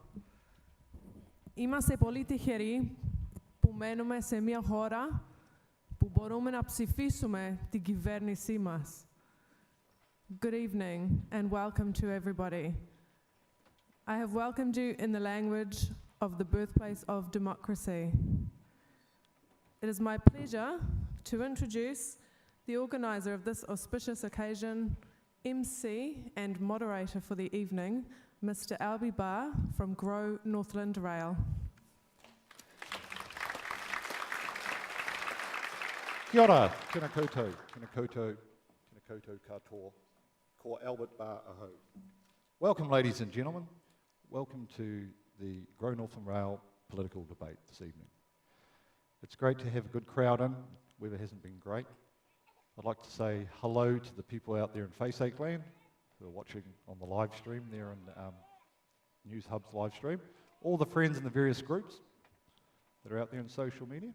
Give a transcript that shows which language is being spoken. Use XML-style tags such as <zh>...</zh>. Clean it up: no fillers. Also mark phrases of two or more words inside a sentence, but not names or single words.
<el>Είμαστε πολύ τυχεροί που μένουμε σε μια χώρα που μπορούμε να ψηφίσουμε την κυβέρνησή μας.</el> <en>Good evening and welcome to everybody. I have welcomed you in the language of the birthplace of democracy. It is my pleasure to introduce the organiser of this auspicious occasion, MC and moderator for the evening, Mr. Albie Barr from Grow Northland Rail.</en> <mi>Kia ora, tēnā koutou, tēnā koutou, tēnā koutou katoa, ko Albert Barr aho.</mi> <en>Welcome, ladies and gentlemen. Welcome to the Grow Northland Rail political debate this evening. It's great to have a good crowd in. Weather hasn't been great. I'd like to say hello to the people out there in Faceache Land who are watching on the live stream there in News Hub's live stream, all the friends in the various groups that are out there in social media.</en>